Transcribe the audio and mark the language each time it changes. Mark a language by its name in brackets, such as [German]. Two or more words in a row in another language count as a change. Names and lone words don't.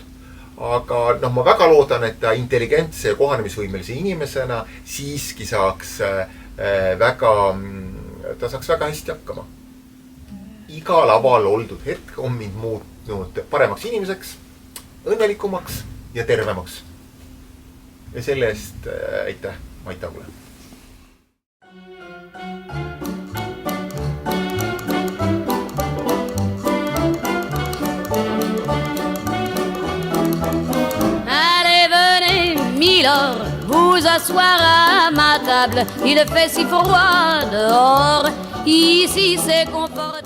[Estonian] Aga ma väga loodan, et ta intelligentse ja kohanemisvõimelise inimesena siiski saaks väga hästi hakkama. Iga laval oldud hetk on mind muutnud paremaks inimeseks, õnnelikumaks ja tervemaks. Ja selle eest aitäh Mait Agule. [French] Vous asseoir à ma table, il fait si froid dehors, ici c'est confortable.